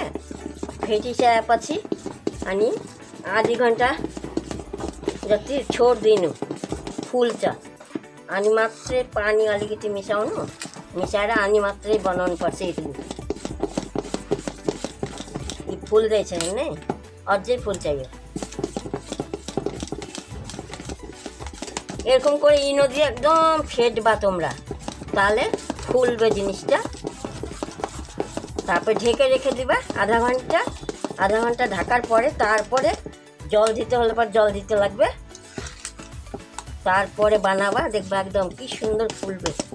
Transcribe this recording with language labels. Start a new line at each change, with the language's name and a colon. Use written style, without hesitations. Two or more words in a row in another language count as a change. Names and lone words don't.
Nepali: फेटिसकेपछि अनि आधी घन्टा जति छोडिदिनु, फुल्छ। अनि मात्रै पानी अलिकति मिसाउनु, मिसाएर अनि मात्रै बनाउनु पर्छ इडली। यो फुल्दैछ हेर्ने, अझै फुल्छ यो।
Bangla: এরকম করে ইনো দিয়ে একদম ফেটবা তোমরা, তাহলে ফুলবে জিনিসটা। তারপরে ঢেকে রেখে দিবা আধা ঘন্টা ঢাকার পরে তারপরে জল দিতে হলে পর জল দিতে লাগবে, তারপরে বানাবা, দেখবা একদম কি সুন্দর ফুলবে।